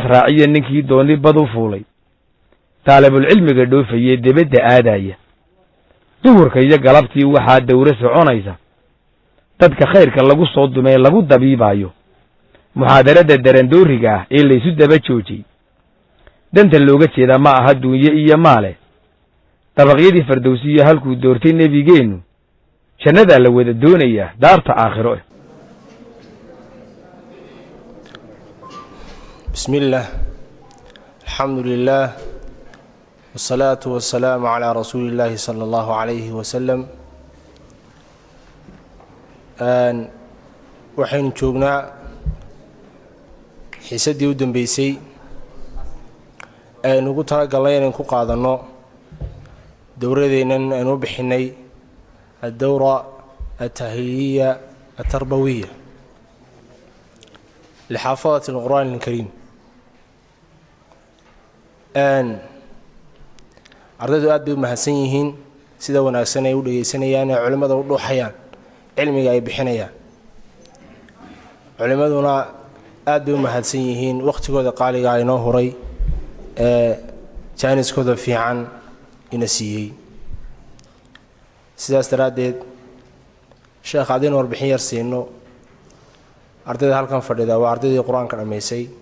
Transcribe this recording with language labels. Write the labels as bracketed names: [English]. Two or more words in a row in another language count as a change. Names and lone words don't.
[Somali] raaciya ninkii dooni bad u fuulay taalibulcilmiga dhoofayee debadda aadaya duhurka iyo galabtii waxaa dawro soconaysa dadka khayrka lagu soo dumee lagu dabiibayo muxaadarada darandooriga ah ee laysu daba joojiyey danta looga jeeda ma aha duunye iyo maale dabaqyadii fardowsiyo halkuu doortay nebigeennu jannadaa la wada doonayaa daarta aakhiro eh [Arabic] بسم الله الحمد لله والصلاة والسلام على رسول الله صلى الله عليه وسلم [Somali] waxaynu joognaa xiisadii u dambeysay aynu ugu talagalnay inaynu ku qaadanno dowradeennan aynu u bixinay [Arabic] الدورة التأهيلية التربوية لحافظة القرآن الكريم [Somali] ardaydu aad bay u mahadsan yihiin sida wanaagsan ay u dhegaysanayaan ee culimmada u dhuuxayaan cilmiga ay bixinayaan culimmaduna aad bay u mahadsan yihiin wakhtigooda qaaliga inoo huray ee jaaniskooda fiican ina siiyey sidaas daraaddeed sheekh haddaynu warbixin yar siino ardayda halkan fadhida waa ardaydii qur-aanka dhammaysay